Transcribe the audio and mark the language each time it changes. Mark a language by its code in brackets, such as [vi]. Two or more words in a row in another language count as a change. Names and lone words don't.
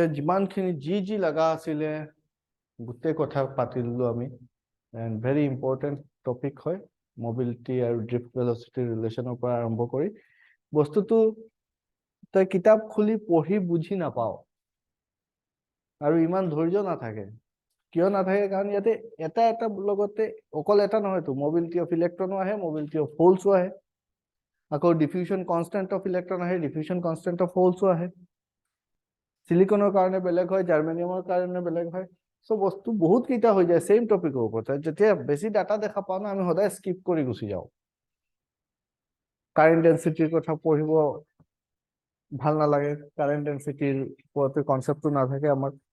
[as] যিমানখিনি জি লাগা আছিলে গোটেই কথা পাতিলো আমি [en] and very important topic [as] হয় mobility আৰু drift [en] velocity relationৰ [as] পৰা আৰম্ভ কৰি বস্তুটো তই কিতাপ খুলি পঢ়ি বুঝি নাপাও আৰু ইমান ধৈৰ্য নাথাকে কিয় নাথাকে কাৰণ ইয়াতে এটা এটা লগতে অকল এটা নহয়তো [en] mobility of electron [as] আহে [en] mobility of holes [as] আহে আকৌ [en] diffusion constant of electron [as] আহে [en] diffusion constant of holes [as] আহে সিলিকনৰ কাৰণে বেলেগ হয় জাৰ্মেনিয়ামৰ কাৰণে বেলেগ হয় সো বস্তু বহুত কিটা হৈ যায় [en] same topicৰ [as] ওপৰত যেতিয়া বেছি ডাটা দেখা পাও না আমি সদায় স্কিপ কৰি গুছি যাও [en] current densityৰ [as] কথা পঢ়িব ভাল নালাগে [en] current densityৰ [as] ওপৰতে কনসেপ্টটো নাথাকে আমাৰ